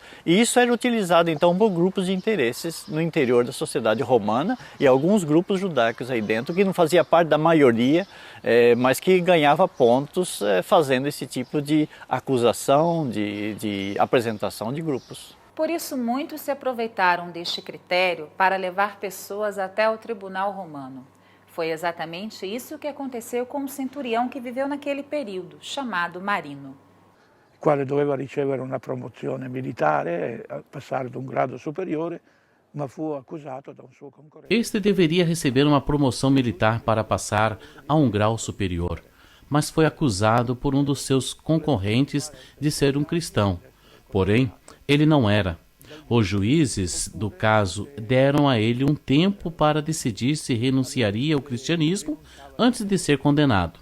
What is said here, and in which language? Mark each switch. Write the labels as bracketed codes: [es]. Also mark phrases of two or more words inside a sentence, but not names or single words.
[pt] E isso era utilizado então por grupos de interesses no interior da sociedade romana e alguns grupos judaicos aí dentro que não fazia parte da maioria, mas que ganhava pontos fazendo esse tipo de acusação, de apresentação de grupos. Por isso, muitos se aproveitaram deste critério para levar pessoas até o tribunal romano. Foi exatamente isso que aconteceu com o centurião que viveu naquele período, chamado Marino. [it] Il quale doveva ricevere una promozione militare, passare ad un grado superiore, ma fu accusato da un suo concorrente. [pt] Este deveria receber uma promoção militar para passar a um grau superior, mas foi acusado por um dos seus concorrentes de ser um cristão. Porém, ele não era. Os juízes do caso deram a ele um tempo para decidir se renunciaria ao cristianismo antes de ser condenado.